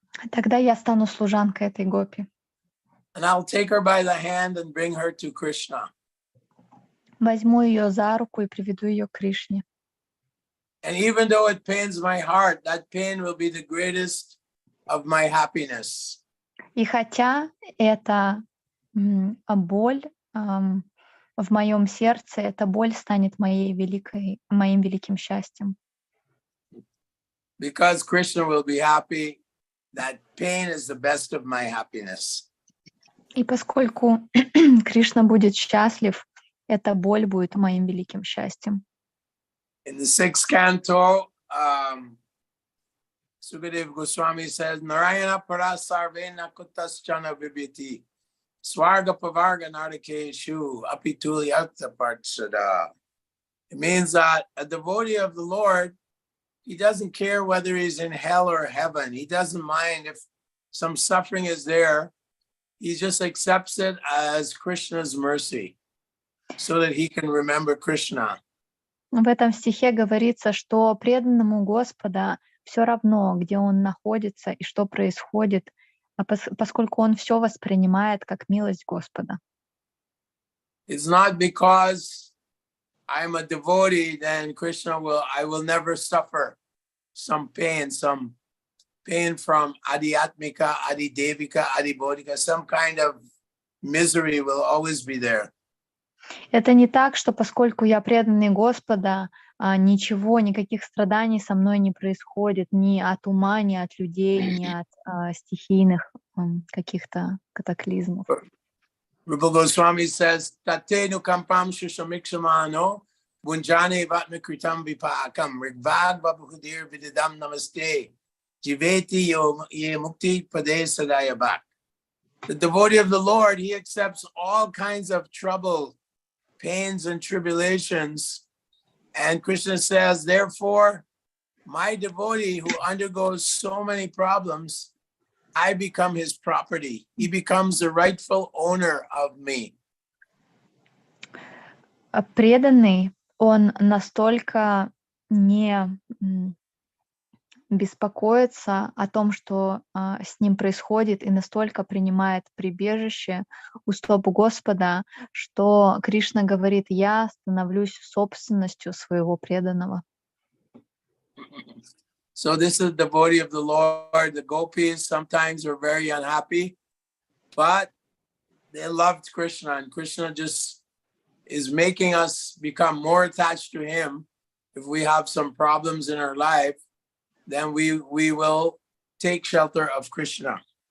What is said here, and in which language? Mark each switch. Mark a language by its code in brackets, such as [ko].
[ru] Тогда я стану служанкой этой гопи. [en] And I'll take her by the hand and bring her to Krishna. [ru] Возьму ее за руку и приведу ее к Кришне. [en] And even though it pains my heart, that pain will be the greatest of my happiness. [ru] И хотя это боль в моем сердце, эта боль станет моим великим счастьем. [en] Because Krishna will be happy, that pain is the best of my happiness. [ru] И поскольку Кришна будет счастлив, эта боль будет моим великим счастьем. [en] In the 6th canto, Sukadeva Goswami says, [sa] Narayana parasarvena kutaschana vibhiti swarga pavarga narakeshu apituli artha partsada. [en] It means that a devotee of the Lord, he doesn't care whether he's in hell or heaven. He doesn't mind if some suffering is there. He just accepts it as Krishna's mercy so that he can remember Krishna. [ru] В этом стихе говорится, что преданному Господа все равно, где он находится и что происходит, поскольку он все воспринимает как милость Господа. [en] It's not because I'm a devotee, then I will never suffer some pain from adhyatmika, adhidevika, adhibodhika, some kind of misery will always be there. [ru] Это не так, что поскольку я преданный Господа, никаких страданий со мной не происходит, ни от ума, ни от людей, ни от стихийных каких-то катаклизмов. [en] Rupa Goswami says, [sa] Tatenu kampam shushamiksamano Bunjane vatmakritam vipakam rigvad babuhudir vididam namaste jiveti ye mukti pade sadayabak. [en] The devotee of the Lord, he accepts all kinds of trouble, pains, and tribulations. And Krishna says, therefore, my devotee who undergoes so many problems, I become his property. He becomes the rightful owner of me. [ru] Преданный, он настолько не беспокоится о том, что с ним происходит, и настолько принимает прибежище у стоп Господа, что Кришна говорит: я становлюсь собственностью своего преданного. [en] So this is the devotee of the Lord. The gopis sometimes are very unhappy, but they loved Krishna, and Krishna just is making us become more attached to him. If we have some problems in our life, then we will take shelter of Krishna.